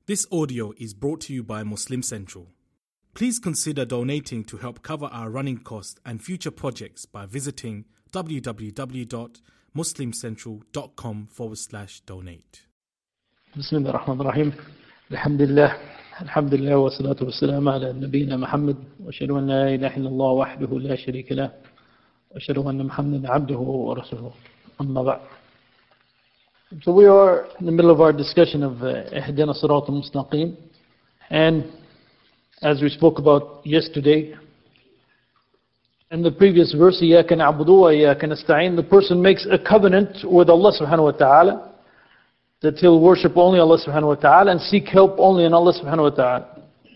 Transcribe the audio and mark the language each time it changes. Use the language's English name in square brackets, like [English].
[English] This audio is brought to you by Muslim Central. Please consider donating to help cover our running costs and future projects by visiting www.muslimcentral.com/donate. [Arabic] بسم الله الرحمن الرحيم. الحمد لله. الحمد لله والصلاة والسلام على نبينا محمد. وأشهد أن لا إله إلا الله وحده لا شريك له. وأشهد أن محمدًا عبده ورسوله. أما بعد. [English] So we are in the middle of our discussion of Ihdina Sirat al-Mustaqim, and as we spoke about yesterday, in the previous verse, [Arabic] إِيَّاكَ نَعْبُدُ وَإِيَّاكَ نَسْتَعِينَ, [English] the person makes a covenant with Allah subhanahu wa ta'ala that he'll worship only Allah subhanahu wa ta'ala and seek help only in Allah subhanahu wa ta'ala.